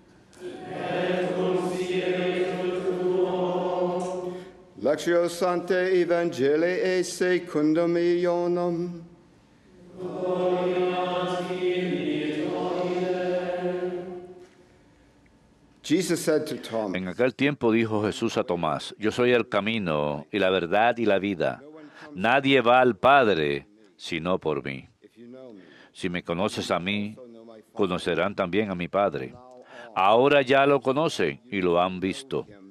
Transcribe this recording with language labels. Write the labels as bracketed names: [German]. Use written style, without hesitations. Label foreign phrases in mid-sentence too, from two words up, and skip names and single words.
[Latin] Lectio Sanctae Evangelii secundum Ioannum. [English] Jesus said to Thomas, [Spanish] En aquel tiempo dijo Jesús a Tomás: Yo soy el camino y la verdad y la vida. Nadie va al Padre sino por mí. Si me conoces a mí, conocerán también a mi Padre. Ahora ya lo conocen y lo han visto.